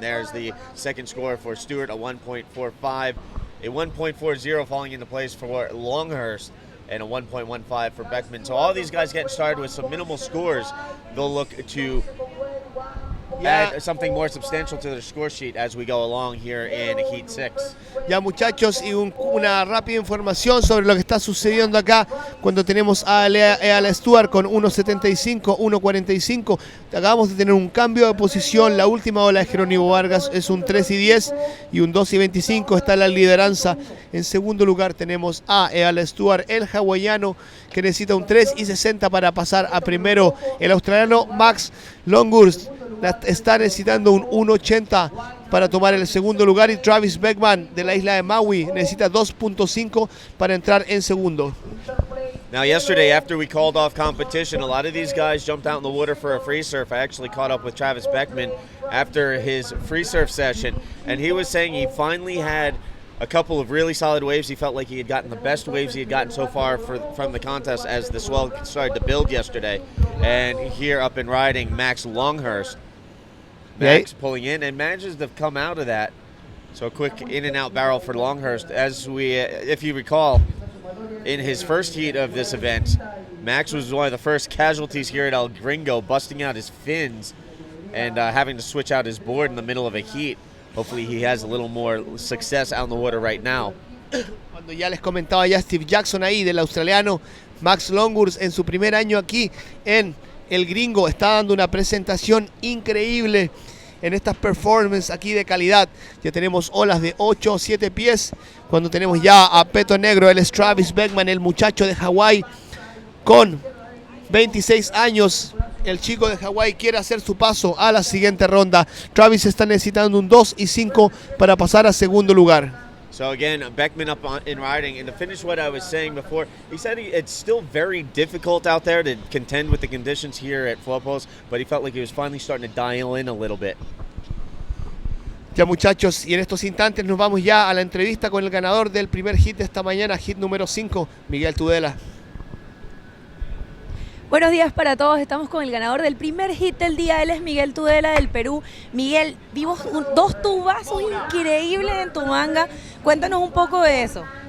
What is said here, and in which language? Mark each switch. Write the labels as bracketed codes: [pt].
[en] There's the second score for Stewart, a 1.45, a 1.40 falling into place for Longhurst, and a 1.15 for Beckman. So all these guys getting started with some minimal scores. They'll look to add something more substantial to their score sheet as we go along here in Heat 6. [es] Ya, muchachos, y una rápida información sobre lo que está sucediendo acá cuando tenemos a Ayala Stewart con 1.75, 1.45. Acabamos de tener un cambio de posición. La última ola de Jerónimo Vargas es un 3.10 y un 2.25. Está en la lideranza. En segundo lugar tenemos a Ayala Stewart, el hawaiano, que necesita un 3.60 para pasar a primero. El australiano Max Longhurst está necesitando un 1.80 para tomar el segundo lugar, y Travis Beckman de la isla de Maui necesita 2.5 para entrar en segundo. [en] Now yesterday, after we called off competition, a lot of these guys jumped out in the water for a free surf. I actually caught up with Travis Beckman after his free surf session, and he was saying he finally had a couple of really solid waves. He felt like he had gotten the best waves he had gotten so far from the contest as the swell started to build yesterday. And here up and riding, Max Longhurst. Max pulling in and manages to come out of that. So a quick in and out barrel for Longhurst. As we, if you recall, in his first heat of this event, Max was one of the first casualties here at El Gringo, busting out his fins and having to switch out his board in the middle of a heat. Hopefully he has a little more success out in the water right now. [es] Cuando ya les comentaba ya Steve Jackson ahí, del australiano Max Longhurst, en su primer año aquí en El Gringo, está dando una presentación increíble en estas performances aquí de calidad. Ya tenemos olas de 8 o 7 pies, cuando tenemos ya a Peto Negro, él es Travis Beckman, el muchacho de Hawái con 26 años. El chico de Hawái quiere hacer su paso a la siguiente ronda. Travis está necesitando un 2.5 para pasar a segundo lugar. [en] So again, Beckman up in riding, and to finish what I was saying before, he said it's still very difficult out there to contend with the conditions here at Flow Post, but he felt like he was finally starting to dial in a little bit. [es] Ya, muchachos, y en estos instantes nos vamos ya a la entrevista con el ganador del primer hit de esta mañana, hit número 5, Miguel Tudela. Buenos días para todos, estamos con el ganador del primer hit del día, él es Miguel Tudela del Perú. Miguel, vimos dos tubazos increíbles en tu manga, cuéntanos un poco de eso.